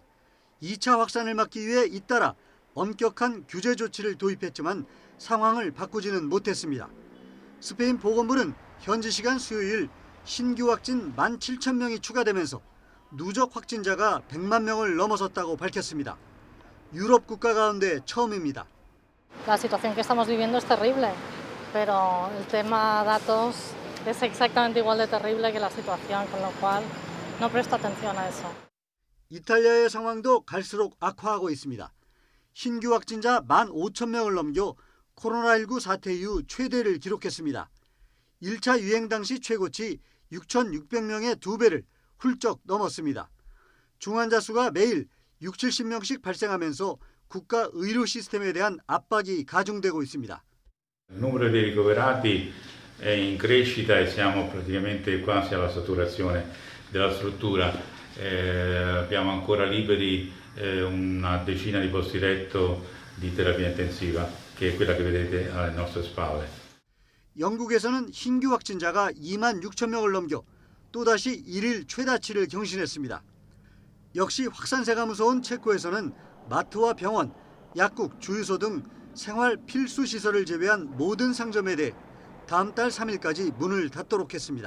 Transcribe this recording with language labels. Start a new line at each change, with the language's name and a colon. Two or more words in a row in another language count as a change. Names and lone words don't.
Korean: 2차 확산을 막기 위해 잇따라 엄격한 규제 조치를 도입했지만 상황을 바꾸지는 못했습니다. 스페인 보건부는 현지 시간 수요일 신규 확진 17,000명이 추가되면서 누적 확진자가 100만 명을 넘어섰다고 밝혔습니다. 유럽 국가 가운데 처음입니다.
Spanish: La situación que estamos viviendo es terrible, pero el tema datos es exactamente igual de terrible que la situación, con lo cual no presto atención a eso.
Korean: 이탈리아의 상황도 갈수록 악화하고 있습니다. 신규 확진자 15,000명을 넘겨 코로나19 사태 이후 최대를 기록했습니다. 1차 유행 당시 최고치 6,600명의 2배를 훌쩍 넘었습니다. 중환자 수가 매일 60-70명씩 발생하면서 국가 의료 시스템에 대한 압박이 가중되고 있습니다.
Italian: Il numero dei ricoverati è in crescita e siamo praticamente quasi alla saturazione della struttura. Abbiamo ancora liberi una decina di posti letto di terapia intensiva, che è quella che vedete alle nostre spalle.
Korean: 영국에서는 신규 확진자가 26,000명을 넘겨 또다시 1일 최다치를 경신했습니다. 역시 확산세가 무서운 체코에서는 마트와 병원, 약국, 주유소 등 생활 필수 시설을 제외한 모든 상점에 대해 다음 달 3일까지 문을 닫도록 했습니다.